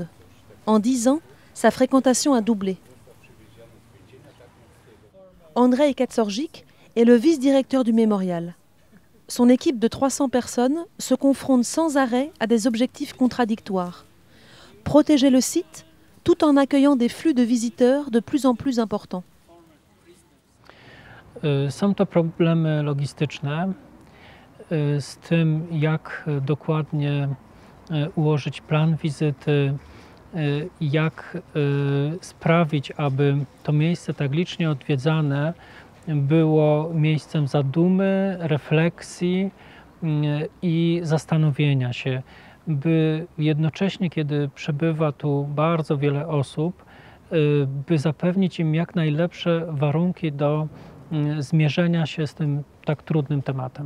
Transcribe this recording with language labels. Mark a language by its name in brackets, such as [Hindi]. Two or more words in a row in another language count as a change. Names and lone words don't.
[French] En 10 ans, sa fréquentation a doublé. Andrei Kaczorzik est le vice-directeur du mémorial. Son équipe de 300 personnes se confronte sans arrêt à des objectifs contradictoires. Protéger le site tout en accueillant des flux de visiteurs de plus en plus importants. [Polish] Są to problemy logistyczne z tym, jak dokładnie ułożyć plan wizyty, jak sprawić, aby to miejsce tak licznie odwiedzane było miejscem zadumy, refleksji i zastanowienia się, by jednocześnie, kiedy przebywa tu bardzo wiele osób, by zapewnić im jak najlepsze warunki do zmierzenia się z tym tak trudnym tematem.